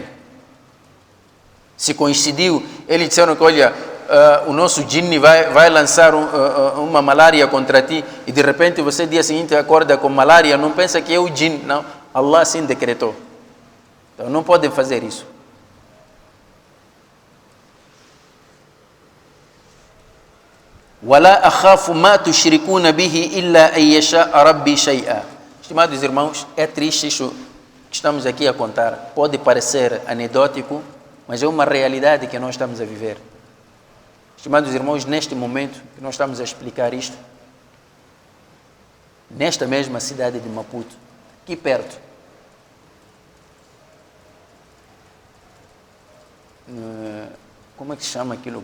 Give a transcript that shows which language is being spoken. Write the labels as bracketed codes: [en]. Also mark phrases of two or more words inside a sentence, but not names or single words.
[pt] Se coincidiu, eles disseram que, olha, o nosso jinni vai lançar uma malária contra ti, e de repente você, dia seguinte, acorda com malária, não pensa que é o jinni. Não, Allah sim decretou. Então não podem fazer isso. [ar] وَلَا أَخَافُ مَا تُشْرِكُونَ بِهِ إِلَّا أَن يَشَاءَ رَبِّي شَيْئًا. [pt] Estimados irmãos, é triste isso que estamos aqui a contar. Pode parecer anedótico, mas é uma realidade que nós estamos a viver. Estimados irmãos, neste momento que nós estamos a explicar isto, nesta mesma cidade de Maputo, aqui perto, como é que se chama aquilo?